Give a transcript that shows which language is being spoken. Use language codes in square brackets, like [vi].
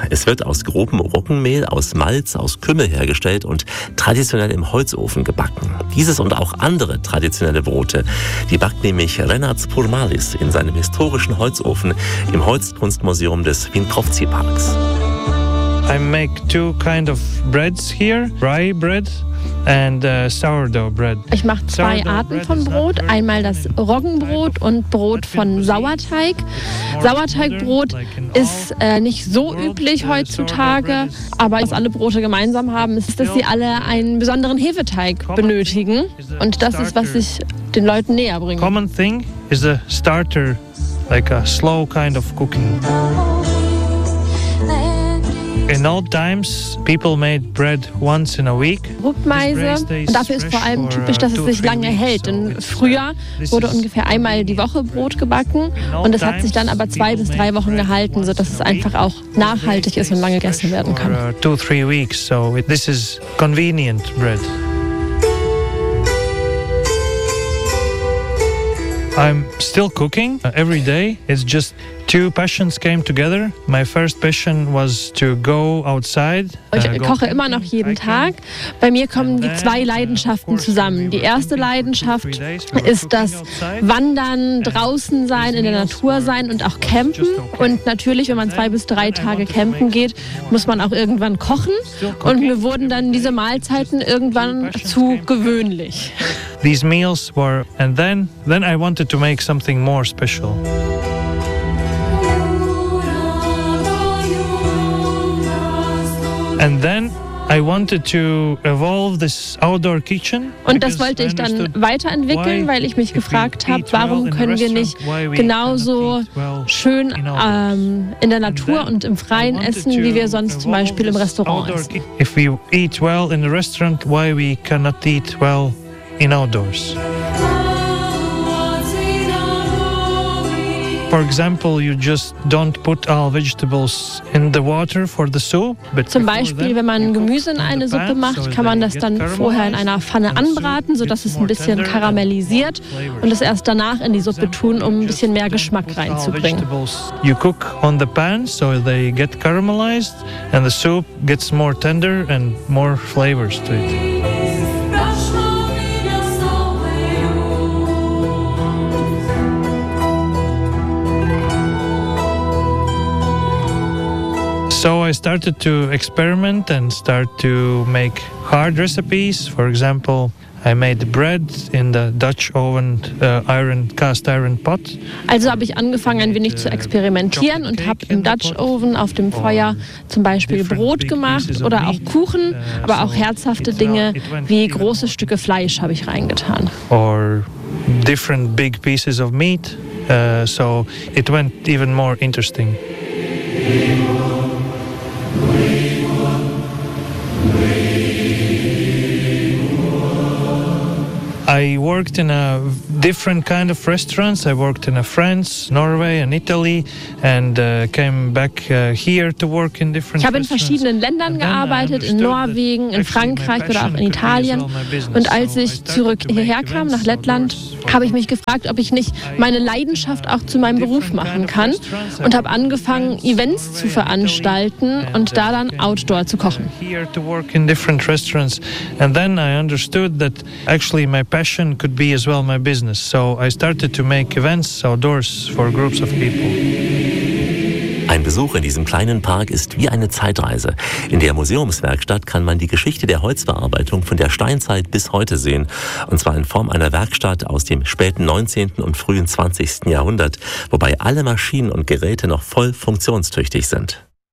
[de] Es wird aus grobem Roggenmehl, aus Malz, aus Kümmel hergestellt und traditionell im Holzofen gebacken. Dieses und auch andere traditionelle Brote, die backt nämlich Renards Purmalis in seinem historischen Holzofen im Holzkunstmuseum des Wien-Kropzi-Parks. [en] I make two kind of breads here, rye bread and sourdough bread. [de] Ich mache zwei Arten von Brot, einmal das Roggenbrot und Brot von Sauerteig. Sauerteigbrot ist nicht so üblich heutzutage, aber was alle Brote gemeinsam haben, ist, dass sie alle einen besonderen Hefeteig benötigen. Und das ist, was ich den Leuten näher bringe. [en] Common thing is a starter, like a slow kind of cooking. In old times, people made bread once in a week. Rupmeise. [de] Und dafür ist vor allem typisch, dass es sich lange hält. Denn früher wurde ungefähr einmal die Woche Brot gebacken und es hat sich dann aber 2 bis 3 Wochen gehalten, sodass es einfach auch nachhaltig ist und lange gegessen werden kann. [en] 2-3 weeks, so this is convenient bread. I'm still cooking every day. It's just two passions came together. My first passion was to go outside. [de] Ich koche immer noch jeden Tag. Bei mir kommen die zwei Leidenschaften zusammen. Die erste Leidenschaft ist das Wandern, draußen sein, in der Natur sein und auch campen. Und natürlich, wenn man 2 bis 3 Tage campen geht, muss man auch irgendwann kochen. Und mir wurden dann diese Mahlzeiten irgendwann zu gewöhnlich. [en] These meals were, and then I wanted to make something more special. And then I wanted to evolve this outdoor kitchen. [de] Und das wollte ich dann weiterentwickeln, weil ich mich gefragt habe, warum können wir nicht genauso schön in der Natur und im Freien essen, wie wir sonst zum Beispiel im Restaurant essen. [en] If we eat well in the restaurant, why we cannot eat well in outdoors? For example, you just don't put all vegetables in the water for the soup. [de] But zum Beispiel, wenn man Gemüse in eine Suppe macht, kann man das dann vorher in einer Pfanne anbraten, sodass es ein bisschen karamellisiert und es erst danach in die Suppe tun, um ein bisschen mehr Geschmack reinzubringen. [en] You cook on the pan so they get caramelized and the soup gets more tender and more flavors to it. So I started to experiment and start to make hard recipes. For example, I made bread in the Dutch oven, iron cast iron pot. [de] Also habe ich angefangen, ein wenig zu experimentieren und habe im Dutch oven auf dem Feuer zum Beispiel Brot gemacht oder auch Kuchen, aber auch herzhafte Dinge wie große Stücke Fleisch habe ich reingetan. [en] Or different big pieces of meat. So it went even more interesting. I worked in a different kind of restaurants. I worked in a France, Norway and Italy and came back here to work in different restaurants. [de] Ich habe in verschiedenen Ländern gearbeitet, in Norwegen, in Frankreich oder auch in Italien. Und als ich zurück hierher kam, nach Lettland, habe ich mich gefragt, ob ich nicht meine Leidenschaft auch zu meinem Beruf machen kann und habe angefangen, Events zu veranstalten und da dann outdoor zu kochen. [en] Here to work in different restaurants and then I understood that actually my passion could be as well my business, so I started to make events outdoors for groups of people. [de] Ein Besuch in diesem kleinen Park ist wie eine Zeitreise. In der Museumswerkstatt kann man die Geschichte der Holzverarbeitung von der Steinzeit bis heute sehen. Und zwar in Form einer Werkstatt aus dem späten 19. und frühen 20. Jahrhundert, wobei alle Maschinen und Geräte noch voll funktionstüchtig sind.